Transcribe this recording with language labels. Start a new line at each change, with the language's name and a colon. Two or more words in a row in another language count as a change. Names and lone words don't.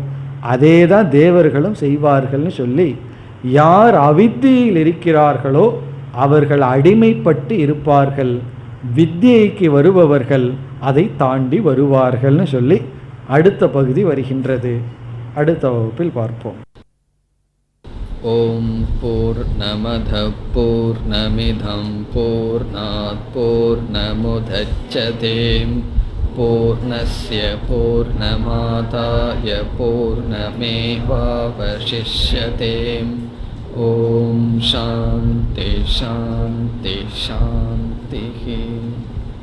Tamil: அதே தான் தேவர்களும் செய்வார்கள்னு சொல்லி, யார் அவித்தியில் இருக்கிறார்களோ அவர்கள் அடிமைப்பட்டு இருப்பார்கள், வித்தியைக்கு வருபவர்கள் அதை தாண்டி வருவார்கள்னு சொல்லி அடுத்த பகுதி வருகின்றது. அடுத்த வகுப்பில் பார்ப்போம்.
Sanskrit: ॐ पूर्णमद पूर्णमिदं पूर्णात् पूर्णमुदच्यते पूर्णस्य पूर्णमादाय पूर्णमेवावशिष्यते. ॐ शान्ति शान्ति शान्ति.